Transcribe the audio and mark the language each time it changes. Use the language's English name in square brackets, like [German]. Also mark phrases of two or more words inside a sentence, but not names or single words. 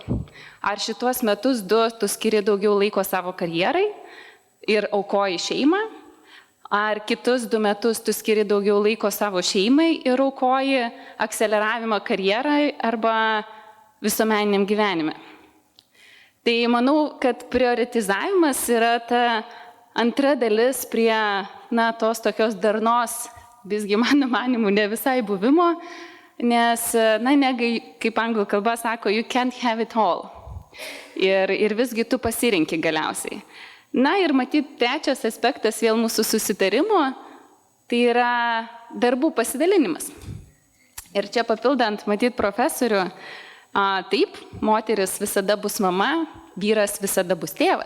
[Lithuanian] Ar šitos metus tu skiri daugiau laiko savo karjerai ir aukoji šeimą, ar kitus 2 metus tu skiri daugiau laiko savo šeimai ir aukoji akceleravimą karjerai arba visuomeniniam gyvenime. Tai manau, kad prioritizavimas yra ta antra dalis prie tos tokios darnos, visgi mano manimu, ne visai buvimo, nes, kaip anglų kalba sako, [English] you can't have it all. [Lithuanian] Ir visgi tu pasirinki galiausiai. Ir matyt, trečias aspektas vėl mūsų susitarimo, tai yra darbų pasidalinimas. Ir čia papildant, matyt, profesorių, taip, moteris visada bus mama, vyras visada bus tėvas.